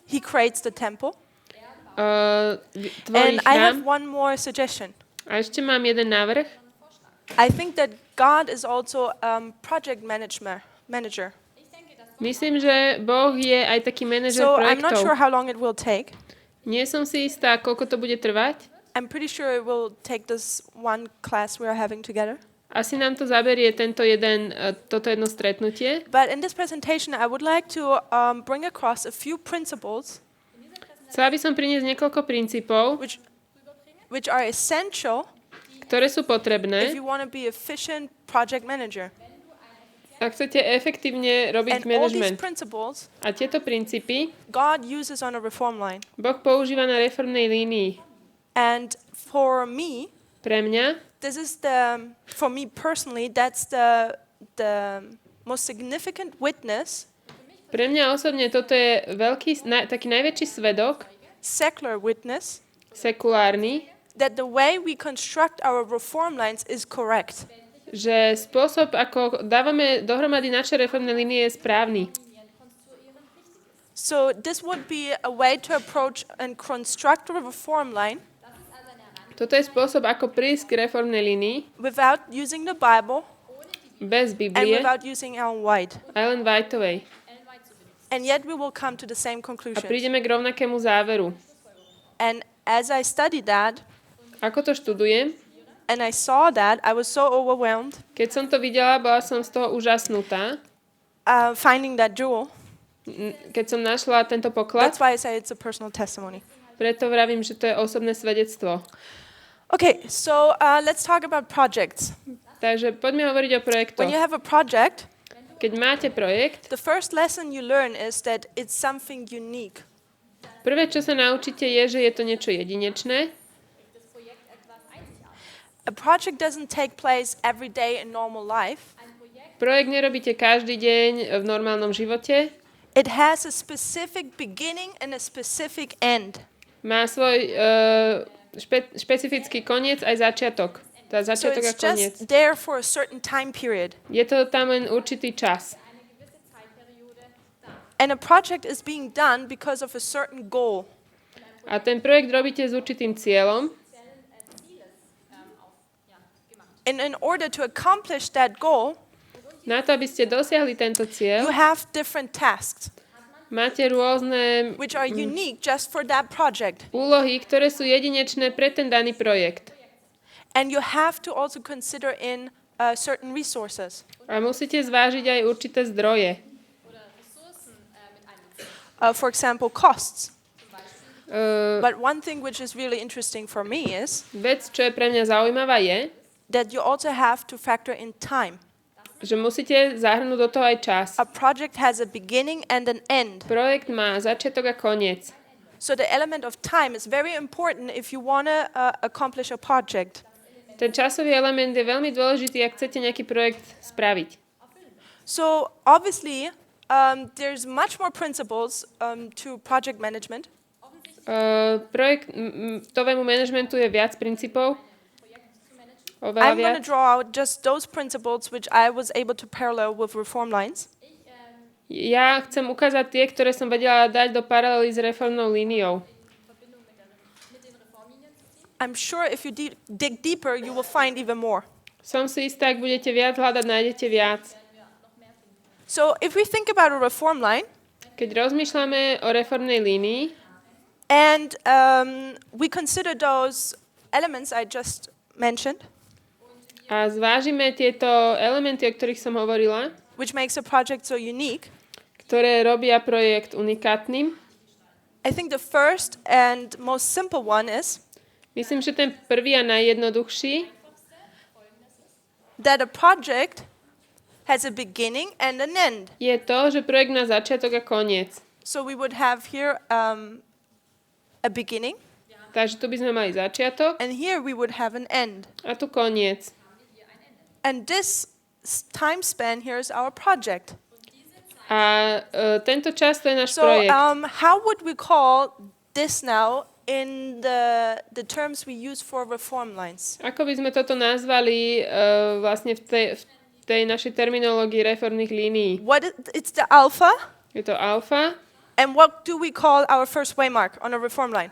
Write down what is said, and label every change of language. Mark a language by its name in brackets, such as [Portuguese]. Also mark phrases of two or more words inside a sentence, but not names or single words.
[English] He creates the temple. [Slovak] tvorí [English] And I have [Slovak] chrám. [English] one more suggestion. [Slovak] A ešte mám jeden návrh. [English] I think that God is also project manager. [Slovak] Myslím, že Boh je aj taký manažer [English] So I'm not sure [Slovak] projektov. [English] how long it will take. [Slovak] Nie som si istá, koľko to bude trvať. [English] I'm pretty sure it will take this one class we are having together. [Slovak] Asi nám to zaberie toto jedno stretnutie. [English] But in this presentation, I would like to bring across a few principles [Slovak] Chcela by som priniesť niekoľko princípov, [English] which are essential [Slovak] ktoré sú [English] if [Slovak] potrebné, [English] you want to be efficient project manager. [Slovak] ak chcete efektívne robiť [English] And all these [Slovak] management. [English] principles, [Slovak] A tieto princípy [English] God uses on a reform line. [Slovak] Boh používa na reformnej línii. [English] And for me, [Slovak] Pre mňa, [English] for me personally, that's the most significant witness, [Slovak] pre mňa osobne toto je taký najväčší svedok, [English] secular witness, [Slovak] sekulárny, [English] that the way we construct our reform lines is correct. [Slovak] že spôsob, ako dávame dohromady naše reformné línie, je správny. [English] So this would be a way to approach and construct a reform line [Slovak] Toto je spôsob, ako prísť k reformnej línii [English] without using the Bible [Slovak] bez [English] and [Slovak] Biblie [English] without using Ellen White. [Slovak] Ellen Whiteovej. [English] And yet we will come to the same [Slovak] A [English] conclusion. [Slovak] prídeme k rovnakému záveru. [English] And as I studied that, [Slovak] Ako to študujem, [English] and I saw that, I was so overwhelmed. [Slovak] keď som to videla, bola som z toho úžasnutá. [English] finding that jewel, [Slovak] keď som našla tento poklad, [English] that's why I say it's a personal testimony. [Slovak] preto vravím, že to je osobné svedectvo. [English] Okay, so let's talk about projects. [Slovak] Takže poďme hovoriť o projektoch. [English] When you have a project, [Slovak] Keď máte projekt, [English] the first lesson you learn is that it's something unique. [Slovak] prvé, čo sa naučíte, je, že je to niečo jedinečné. [English] A project doesn't take place every day in normal life. [Slovak] Projekt nerobíte každý deň v normálnom živote. [English] It has a specific beginning and a specific end. [Slovak] Má svoj špecifický koniec aj začiatok. Tá [English] So [Slovak] začiatok a [English] it's [Slovak] koniec. [English] just there for a certain time period. [Slovak] Je to tam len určitý čas. [English] And a project is being done because of a certain goal. [Slovak] A ten projekt robíte s určitým cieľom. [English] And in order to accomplish that goal, [Slovak] Na to, aby ste dosiahli tento [English] you [Slovak] cieľ, [English] have different tasks, [Slovak] máte rôzne [English] which are unique just for that project. [Slovak] úlohy, ktoré sú jedinečné pre ten daný projekt. [English] And you have to also consider in certain resources. [Slovak] A musíte zvážiť aj určité zdroje. [English] For example, costs. Uh, But one thing which is really interesting for me is [Slovak] Vec, čo je pre mňa zaujímavá, je, [English] that you also have to factor in time. [Slovak] že musíte zahrnúť do toho aj čas. [English] A project has a beginning and an end. [Slovak] Projekt má začiatok a koniec. [English] So the element of time is very important if you want to accomplish a project. [Slovak] Ten časový element je veľmi dôležitý, ak chcete nejaký projekt spraviť. [English] So obviously, there's much more principles to project management. [Slovak] Projektovému manažmentu je viac princípov. Oveľa [English] I'm going to [Slovak] viac. [English] draw out just those principles which I was able to parallel with reform lines. [Slovak] Ja chcem ukázať tie, ktoré som vedela dať do paralely s reformnou líniou. [English] I'm sure if you dig deeper, you will find even more. [Slovak] Som si istá, ak budete viac hľadať, nájdete viac. [English] So if we think about a reform line, [Slovak] Keď rozmýšľame o reformnej línii [English] and we consider those elements I just mentioned, [Slovak] a zvážime tieto elementy, o ktorých som hovorila, [English] which makes a project so unique, [Slovak] ktoré robia projekt unikátnym, [English] I think the first and most simple one is [Slovak] myslím, že ten prvý a najjednoduchší [English] that a project has a beginning and an end. [Slovak] je to, že projekt má začiatok a koniec. [English] So we would have here a beginning, [Slovak] Takže tu by sme mali začiatok [English] and here we would have an end. [Slovak] a tu koniec. [English] And this time span here is our project. [Slovak] A tento čas to je náš [English] So [Slovak] projekt. [English] how would we call this now in the terms we use for reform lines? [Slovak] Ako by sme toto nazvali vlastne v tej našej terminológii reformných línií? [English] It's the alpha. [Slovak] Je to alfa. [English] And what do we call our first waymark on a reform line?